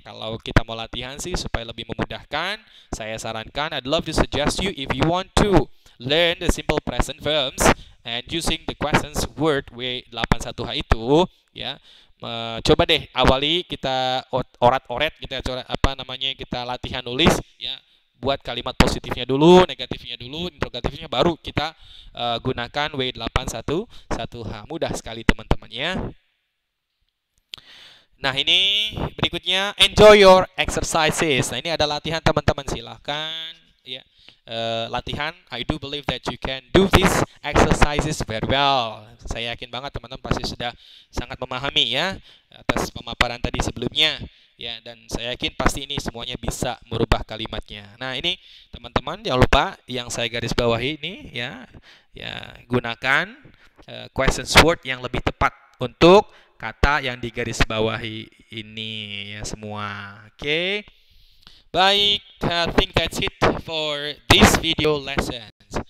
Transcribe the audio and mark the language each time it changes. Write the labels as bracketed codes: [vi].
[id] Kalau kita mau latihan sih supaya lebih memudahkan, saya sarankan, [en] I'd love to suggest you if you want to learn the simple present verbs and using the questions word W81H [id] itu ya, coba deh awali kita orat-oret, kita kita latihan nulis ya, buat kalimat positifnya dulu, negatifnya dulu, interrogatifnya, baru kita gunakan W81H. Mudah sekali teman-teman ya. Nah, ini berikutnya [en] enjoy your exercises. [id] Nah, ini ada latihan teman-teman, silahkan ya. [en] Latihan, I do believe that you can do these exercises very well. [id] Saya yakin banget teman-teman pasti sudah sangat memahami ya atas pemaparan tadi sebelumnya ya, dan saya yakin pasti ini semuanya bisa merubah kalimatnya. Nah, ini teman-teman jangan lupa yang saya garis bawahi ini ya, gunakan questions word yang lebih tepat untuk kata yang digarisbawahi ini ya semua. Oke. [en] Baik, I think that's it for this video lessons.